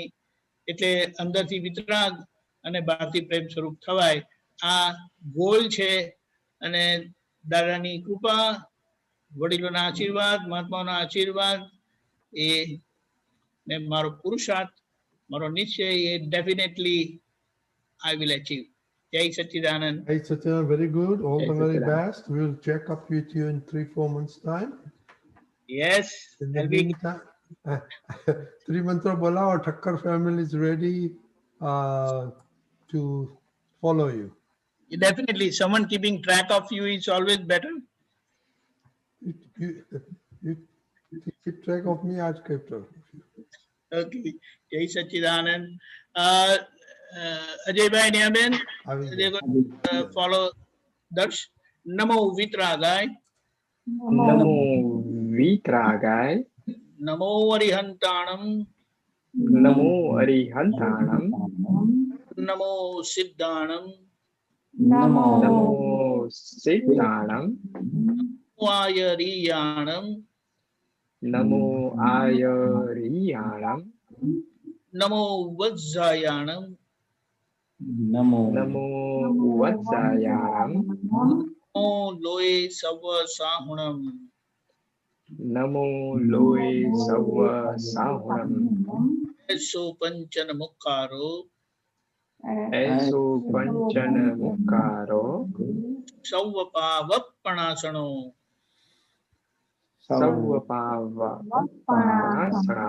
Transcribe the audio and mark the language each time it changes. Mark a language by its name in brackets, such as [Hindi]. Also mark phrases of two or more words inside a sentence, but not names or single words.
[Gujarati] એટલે અંદરથી વિતરાગ અને બહારથી પ્રેમ સ્વરૂપ થવાય. આ ગોલ છે. અને દાદાની કૃપા, વડીલોના આશીર્વાદ, મહાત્માઓના આશીર્વાદ, એ ને મારો પુરુષાર્થ, મારો નિશ્ચય, એ ડેફિનેટલી [English] I will achieve. [Gujarati] જય સચ્ચિદાનંદ. જય સચ્ચિદાનંદ, [English] very good. All the very best. We will check up with you in 3-4 months' time. Yes. In the meantime, 3 [Hindi] मंत्र बोलाओ, [English] Thakkar family is ready to follow you. Definitely, someone keeping track of you is always better. You keep track of me, I'll keep track of you. Okay. [Gujarati] જય સચ્ચિદાનંદ. [English] Ajay Niyaben, follow Darsh. [Prakrit languages] नमो वीयरागाय. नमो वीयरागाय. नमो अरिहंताणं. नमो अरिहंताणं. नमो सिद्धाणं. नमो सिद्धाणं. नमो आयरियाणं. नमो आयरियाणं. नमो उवज्झायाणं. नमो उवज्झायाणं. नमो लोए सव्व साहूणं. નમો લોય સવ સાહુણમ એસો પંચન મુખારો એસો પંચન મુકારો સૌ પાવપણાસણો સવ પાવપણાસણા